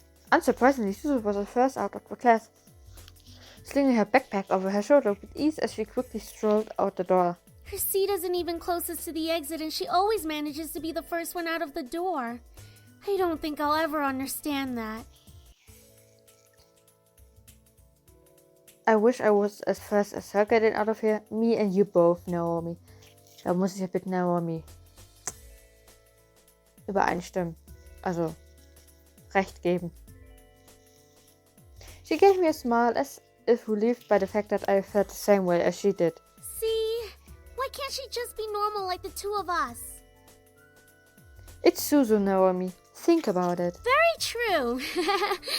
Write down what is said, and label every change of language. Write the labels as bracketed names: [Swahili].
[English] Unsurprisingly, Suzu was the first out of the class, slinging her backpack over her shoulder with ease as she quickly strolled out the door. Her seat isn't even closest to the exit, and she always manages to be the first one out of the door. I don't think I'll ever understand that. I wish I was as fast as her getting out of here. Me and you both, Naomi. [German] Da muss ich ja mit Naomi übereinstimmen. Also, recht geben. [English] She gave me a smile as if relieved by the fact that I felt the same way as she did. See? Why can't she just be normal like the two of us? It's Suzu, Naomi. Think about it. Very true.